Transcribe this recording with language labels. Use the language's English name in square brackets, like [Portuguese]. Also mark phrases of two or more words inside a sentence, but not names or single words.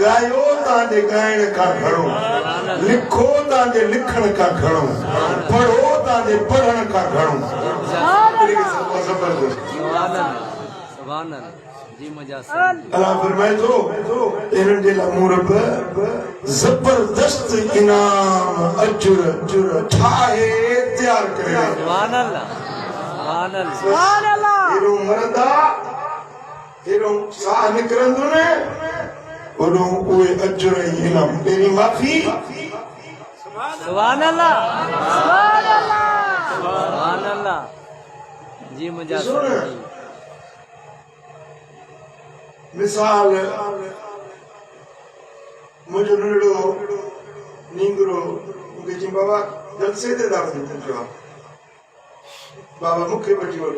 [Sindhi] ॻायो तव्हांजे ॻाइण खां घणो लिखो तव्हांजे लिखण खां घणो पढ़ो तव्हांजे पढ़ण खां घणो ज़बरदस्त [Arabic] سبحان الله سبحان الله [Sindhi] जी मुझा अल्लाह फरमाए थो इन्हनि जे लाइ मूं रब ज़बरदस्त इनाम अजर ठाहे तयार करे [Arabic] سبحان الله سبحان الله سبحان الله [Sindhi] हेरो मरदा हेरो साह निकरंदो न ओॾो उहे अजर ऐं इनाम पहिरीं माफ़ी [Arabic] سبحان الله سبحان الله سبحان الله [Sindhi] जी मुझा मिसाल मुझे नंढड़ो नींगरो मूंखे चई बाबा जलसे ते था वञूं बाबा मूंखे वठी वञो